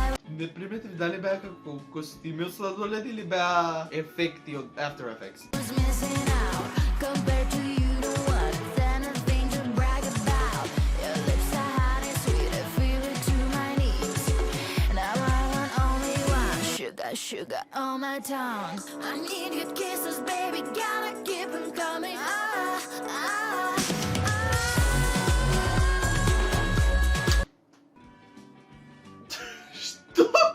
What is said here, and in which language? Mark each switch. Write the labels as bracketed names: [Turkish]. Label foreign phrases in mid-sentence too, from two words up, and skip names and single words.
[Macedonian] Не приметив дали беа како костими од сладоледи или беа ефекти од After Effects. [English] was missing out. Compared to you, no one anything to brag about. Your lips are hot and sweet, I feel it to my knees. Now I want only one sugar, sugar on my tongue. I need your kisses, baby, gotta keep them coming. [Macedonian] Што?